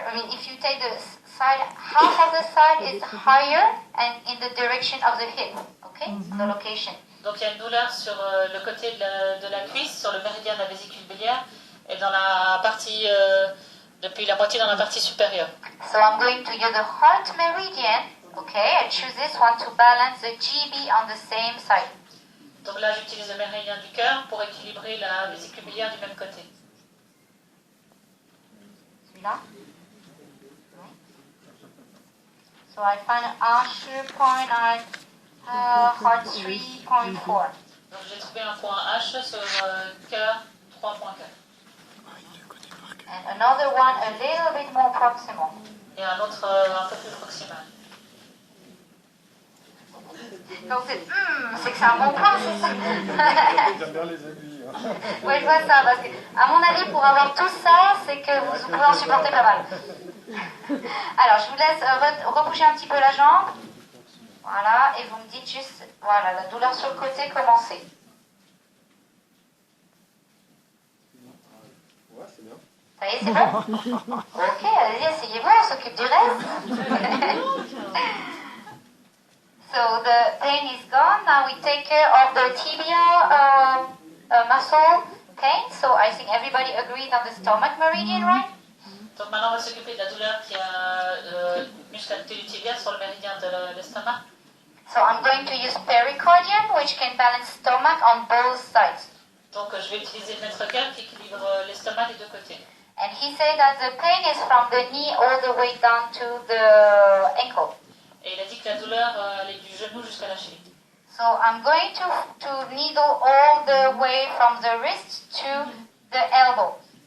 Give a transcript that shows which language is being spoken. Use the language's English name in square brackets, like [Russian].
[English] I mean, if you take the side, half of the side is higher and in the direction of the hip, okay, the location. [French] Donc il y a une douleur sur le côté de la cuisse, sur le méridien de la vésicule biliaire, et dans la partie, depuis la moitié dans la partie supérieure. [English] So I'm going to use the heart meridian, okay, I choose this one to balance the GB on the same side. [French] Donc là j'utilise le méridien du cœur pour équilibrer la vésicule biliaire du même côté. Celui-là? [English] So I find an Asher point at heart 3.4. [French] Donc j'ai trouvé un point H sur cœur 3.4. [English] And another one a little bit more proximal. [French] Et un autre un peu plus proximal. Donc c'est que c'est un bon point, c'est ça? J'aime bien les aiguilles. Oui, je vois ça, parce que, à mon avis, pour avoir tout ça, c'est que vous pouvez en supporter pas mal. Alors, je vous laisse rebouger un petit peu la jambe. Voilà, et vous me dites juste, voilà, la douleur sur le côté, commencez. Ouais, c'est bien. Ça y est, c'est bon? Ok, allez-y, essayez-vous, on s'occupe du reste. [English] So the pain is gone. Now we take care of the tibia muscle pain. So I think everybody agreed on the stomach meridian, right? [French] Donc maintenant on va s'occuper de la douleur qui a musculature du tibia sur le méridien de l'estomac. [English] So I'm going to use pericardium, which can balance stomach on both sides. [French] Donc je vais utiliser le maître-cœur qui équilibre l'estomac des deux côtés. [English] And he said that the pain is from the knee all the way down to the ankle. [French] Et il a dit que la douleur elle est du genou jusqu'à la cheville. [English] So I'm going to needle all the way from the wrist to the elbow.